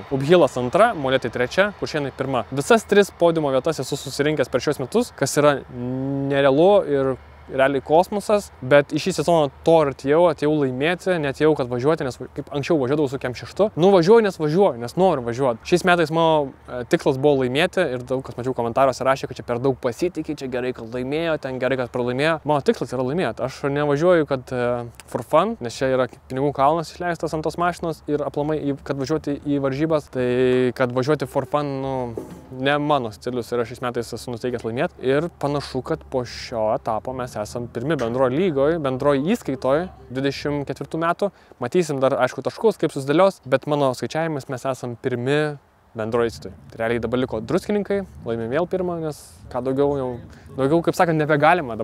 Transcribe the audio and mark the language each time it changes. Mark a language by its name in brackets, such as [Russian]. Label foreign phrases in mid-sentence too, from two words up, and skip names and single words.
[Lithuanian] Ubhilas 2, Molėtai 3, Kuršėnai 1. Visas 3 podiumo vietas esu susirinkęs per šios metus, kas yra nerealu ir realiai kosmosas, bet į šį sezoną to ir atėjau laimėti, neatėjau, kad važiuoti, nes kaip anksčiau važiuodavau su kem 6. Nu, važiuoju, nes noriu važiuoti. Šiais metais mano tikslas buvo laimėti ir daug kas mačiau komentaruose rašė, kad čia per daug pasitikė, čia gerai, kad laimėjo, ten gerai, kad pralaimėjo. Mano tikslas yra laimėti. Aš nevažiuoju, kad [English] for fun, [Lithuanian] nes čia yra pinigų kalnas išleistas ant tos mašinos ir aplamai, kad važiuoti į varžybas, tai kad važiuoti [English] for fun, [Lithuanian] nu, ne mano stilius ir aš šiais metais esu nusteikęs laimėti. Ir panašu, kad po šio etapo mes esam pirmi bendroje lygoje, bendroje įskaitoje 24 metų. Matysim dar, aišku, taškus, kaip susidėlios, bet mano skaičiavimas mes esam pirmi bendroje įskaitoje. Tai realiai dabar liko druskininkai, laimėm vėl pirmą, nes ką daugiau, kaip sakant, nebegalima.